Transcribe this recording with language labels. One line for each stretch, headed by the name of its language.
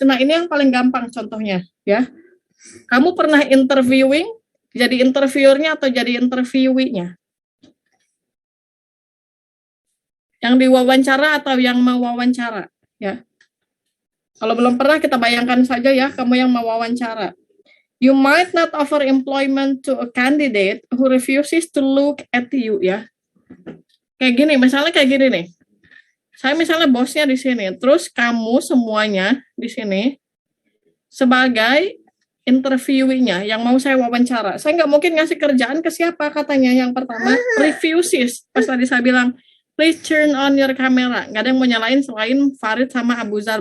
Indonesian: Nah, ini yang paling gampang contohnya ya. Kamu pernah interviewing, jadi interviewernya atau jadi interviewee-nya? Yang diwawancara atau yang mewawancara ya. Kalau belum pernah kita bayangkan saja ya, kamu yang mewawancara.
English: You might not offer employment to a candidate who refuses to look at you ya.
Indonesian: Kayak gini, misalnya kayak gini nih. Saya misalnya bosnya di sini, terus kamu semuanya di sini sebagai interviewee-nya yang mau saya wawancara. Saya nggak mungkin ngasih kerjaan ke siapa katanya. Yang pertama, refuses. Pas tadi saya bilang,
English: please turn on your camera.
Indonesian: Nggak ada yang mau nyalain selain Farid sama Abu Zar.